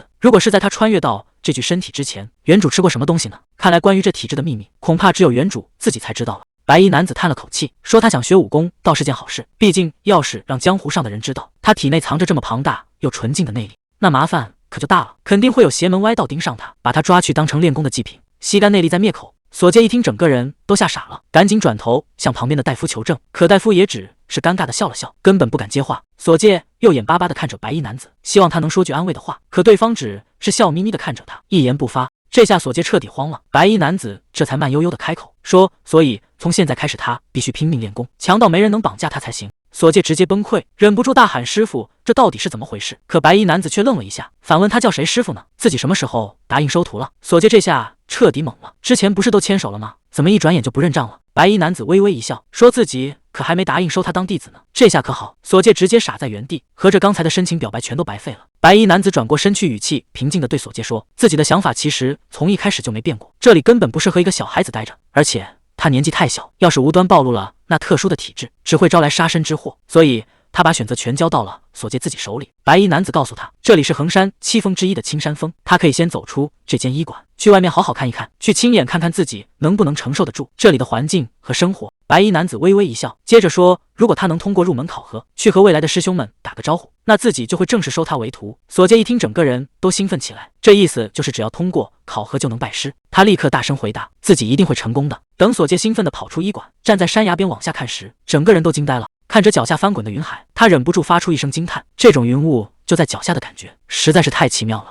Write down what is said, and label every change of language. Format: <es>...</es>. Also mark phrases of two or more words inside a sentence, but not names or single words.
<zh>如果是在他穿越到這具身體之前，原主吃過什麼東西呢？看來關於這體質的秘密，恐怕只有原主自己才知道了。白衣男子嘆了口氣，說他想學武功倒是件好事，畢竟要是讓江湖上的人知道他體內藏着這麼龐大又純淨的內力，那麻煩可就大了，肯定會有邪門歪道盯上他，把他抓去當成練功的祭品，吸乾內力再灭口。索介一聽，整個人都嚇傻了，趕緊轉頭向旁邊的大夫求證，可大夫也只是尷尬的笑了笑，根本不敢接話。索介又眼巴巴地看着白衣男子，希望他能說句安慰的話，可對方只是笑眯眯地看着他，一言不發。這下索介徹底慌了，白衣男子這才慢悠悠地開口說，所以從現在開始他必須拼命練功，強到沒人能綁架他才行。索介直接崩潰，忍不住大喊，師傅，這到底是怎麼回事？可白衣男子卻愣了一下，反問他叫誰師傅呢？自己什麼時候答應收徒了？索介這下徹底懵了，之前不是都牽手了嗎？怎麼一轉眼就不認賬了？白衣男子微微一笑，說自己可還沒答應收他當弟子呢。這下可好，索介直接傻在原地，合着剛才的深情表白全都白費了。白衣男子轉過身去，語氣平靜地對索介說：“自己的想法其實從一開始就沒變過，這裡根本不適合一個小孩子待着，而且他年紀太小，要是無端暴露了那特殊的體質，只會招來殺身之禍。所以他把選擇權交到了索介自己手裡。” 白衣男子告訴他，這裡是衡山7峰之一的青山峰，他可以先走出這間醫館，去外面好好看一看，去親眼看看自己能不能承受得住這裡的環境和生活。白衣男子微微一笑，接着說：“如果他能通過入門考核，去和未來的師兄們打個招呼，那自己就會正式收他為徒。” 索介一聽，整個人都興奮起來，這意思就是只要通過考核就能拜師。他立刻大聲回答：“自己一定會成功的。”等索介興奮地跑出醫館，站在山崖邊往下看時，整個人都驚呆了。看着腳下翻滾的雲海，他忍不住發出一聲驚嘆，這種雲霧就在腳下的感覺實在是太奇妙了。</zh>